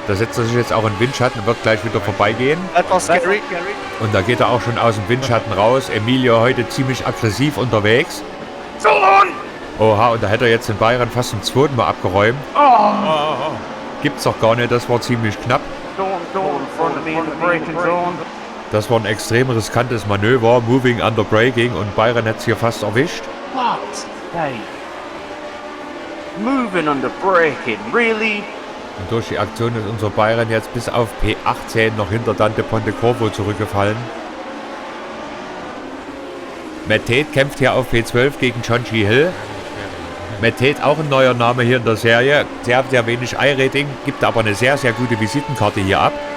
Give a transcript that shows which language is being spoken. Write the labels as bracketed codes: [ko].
[de] Da setzt er sich jetzt auch in Windschatten und wird gleich wieder vorbeigehen. Etwas scary. Und da geht er auch schon aus dem Windschatten raus. Emilio heute ziemlich aggressiv unterwegs. [en] So on! [de] Oha, und da hätte er jetzt den Byron fast zum zweiten Mal abgeräumt. Gibt's doch gar nicht, das war ziemlich knapp. [en] Don't in front of me in the braking zone. [de] Das war ein extrem riskantes Manöver, [en] moving under braking, [de] und Byron hat es hier fast erwischt. [en] What? Hey. Moving under braking, really? [de] Und durch die Aktion ist unser Byron jetzt bis auf P18 noch hinter Dante Pontecorvo zurückgefallen. Matt Tate kämpft hier auf P12 gegen John G. Hill. Matt Tate auch ein neuer Name hier in der Serie. Sehr, sehr wenig I-Rating, gibt aber eine sehr, sehr gute Visitenkarte hier ab.